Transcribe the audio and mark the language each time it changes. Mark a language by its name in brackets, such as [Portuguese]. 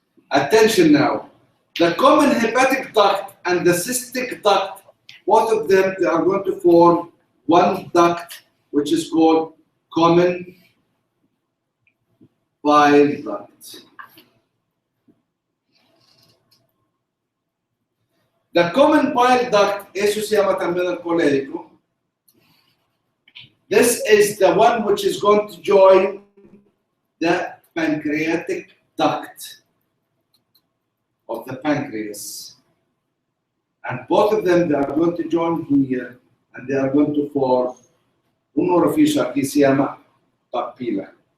[English] Attention now. The common hepatic duct and the cystic duct, both of them, they are going to form one duct, which is called common bile duct. The common bile duct, [Spanish] eso se llama también el colérico. [English] This is the one which is going to join the pancreatic duct of the pancreas. And both of them, they are going to join here, and they are going to form [Spanish] un orificio aquí se llama papilla.